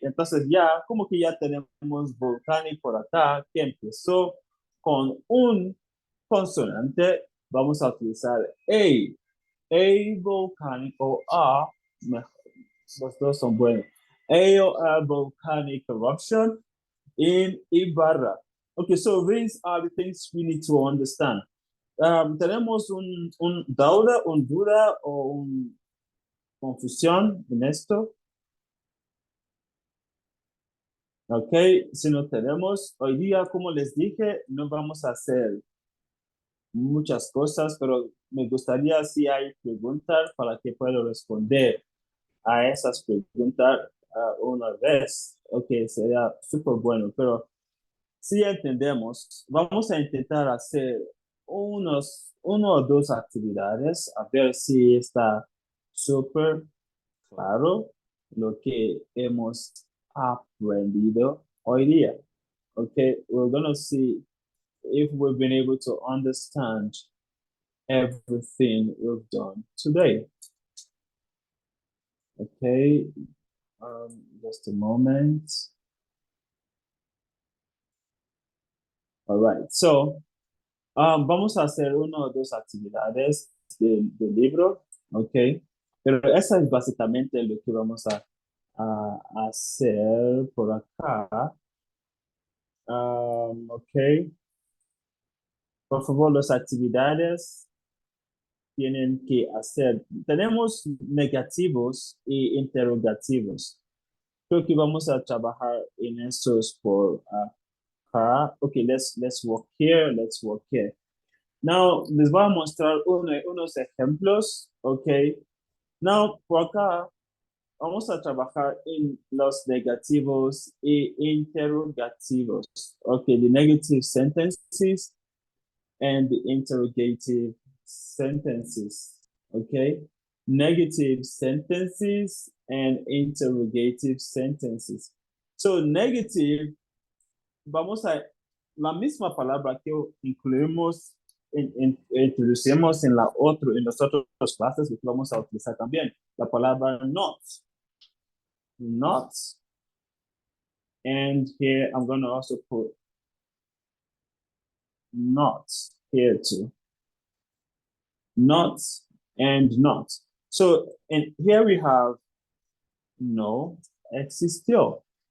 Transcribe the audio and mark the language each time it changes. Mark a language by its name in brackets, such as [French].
[Spanish] Entonces ya, como que ya tenemos volcanic por acá, que empezó con un consonante, vamos a utilizar a volcanic o a, los dos son buenos. [English] A volcanic eruption in Ibarra. Okay, so these are the things we need to understand. [Spanish] Tenemos un duda o una confusión en esto. Ok, si no tenemos, hoy día, como les dije, no vamos a hacer muchas cosas, pero me gustaría si hay preguntas para que pueda responder a esas preguntas una vez. Ok, sería súper bueno, pero si entendemos, vamos a intentar hacer una o dos actividades, a ver si está súper claro lo que hemos aprendido hoy día. [English] Okay, we're going to see if we've been able to understand everything we've done today. Okay, just a moment. [Spanish] All right, so vamos a hacer una o dos actividades del libro, ok, pero esa es básicamente lo que vamos a hacer por acá. Ok, por favor, las actividades tienen que hacer. Tenemos negativos y interrogativos. Creo que vamos a trabajar en esos por acá. [English] Ok, let's work here, let's work here. [Spanish] Now, les voy a mostrar unos ejemplos, ok. Now, por acá, vamos a trabajar en los negativos e interrogativos. [English] Ok, the negative sentences and the interrogative sentences, ok. Negative sentences and interrogative sentences. [Spanish] So, negative, vamos a, la misma palabra que incluimos introducimos en las otras clases que vamos a utilizar también, la palabra not. [English] not. And here I'm going to also put not here too. Not and not. So, and here we have no existió.